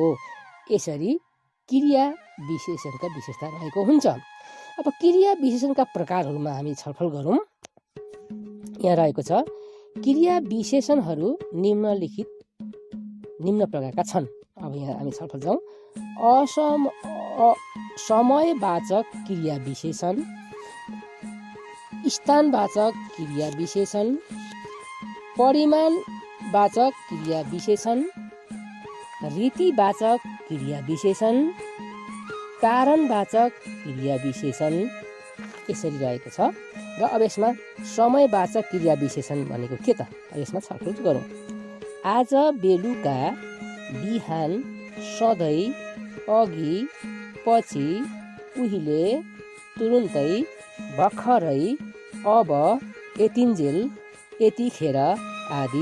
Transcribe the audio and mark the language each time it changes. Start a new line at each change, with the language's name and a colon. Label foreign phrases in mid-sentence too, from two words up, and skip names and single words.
Nepali: यसरी क्रिया विशेषणका विशेषता रहेको हुन्छ। अब क्रिया विशेषणका प्रकारहरूमा हामी छलफल गरौँ। यहाँ रहेको छ क्रिया विशेषणहरू निम्न प्रकारका छन्। अब यहाँ हामी छलफल जाउँ। समयवाचक क्रिया विशेषण, स्थानवाचक क्रिया विशेषण, परिमाणवाचक क्रिया विशेषण, रीतिवाचक क्रिया विशेषण, कारणवाचक क्रिया विशेषण यसरी रहेको छ। र अब यसमा समयवाचक क्रिया विशेषण भनेको के त, अब यसमा छलफल गरौँ। आज बेलुका बिहान, सधैँ, अघि, पछि, उहिले, तुरुन्तै, भर्खरै, अब, यतिन्जेल, यतिखेर आदि।